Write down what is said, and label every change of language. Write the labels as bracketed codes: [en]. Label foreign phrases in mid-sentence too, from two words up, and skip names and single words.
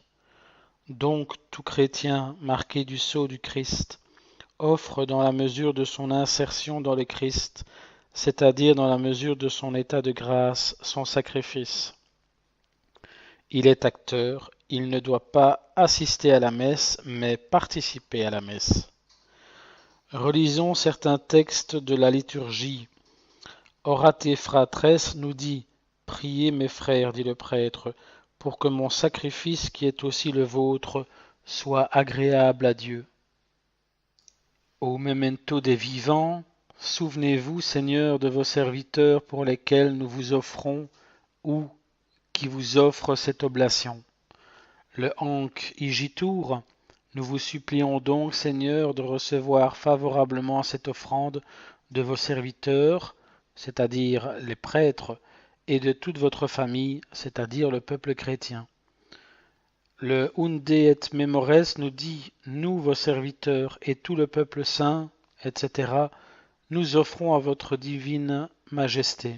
[fr] Donc tout chrétien marqué du sceau du Christ offre dans la mesure de son insertion dans le Christ, c'est-à-dire dans la mesure de son état de grâce, son sacrifice. Il est acteur, il ne doit pas assister à la messe, mais participer à la messe. Relisons certains textes de la liturgie. [la] Orate fratres [fr] nous dit: Priez mes frères, dit le prêtre, pour que mon sacrifice, qui est aussi le vôtre, soit agréable à Dieu. Au memento des vivants, souvenez-vous, Seigneur, de vos serviteurs pour lesquels nous vous offrons ou qui vous offrent cette oblation. Le [la] hanc igitur, [fr] nous vous supplions donc, Seigneur, de recevoir favorablement cette offrande de vos serviteurs, c'est-à-dire les prêtres, et de toute votre famille, c'est-à-dire le peuple chrétien. Le [la] Unde et Memores [fr] nous dit: Nous, vos serviteurs, et tout le peuple saint, etc., nous offrons à votre divine majesté.